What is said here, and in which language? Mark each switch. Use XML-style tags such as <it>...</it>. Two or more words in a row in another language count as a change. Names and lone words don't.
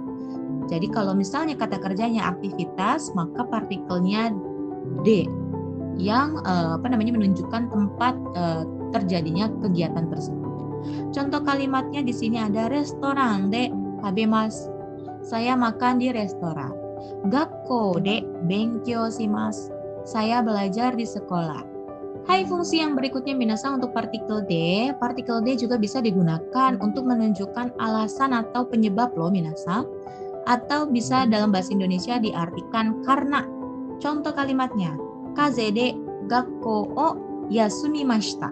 <id>Jadi kalau misalnya kata kerjanya aktivitas, maka partikelnya D yang menunjukkan tempat terjadinya kegiatan tersebut. Contoh kalimatnya di sini ada</id> <ja>レストランで食べます.</ja> <id>Saya makan di restoran.</id> <ja>学校で勉強します.</ja> <id>Saya belajar di sekolah. Hai, fungsi yang berikutnya minasan untuk partikel D. Partikel D juga bisa digunakan untuk menunjukkan alasan atau penyebab loh minasan. Atau bisa dalam bahasa Indonesia diartikan karena. Contoh kalimatnya,</id> <ja>風邪で学校を休みました.</ja>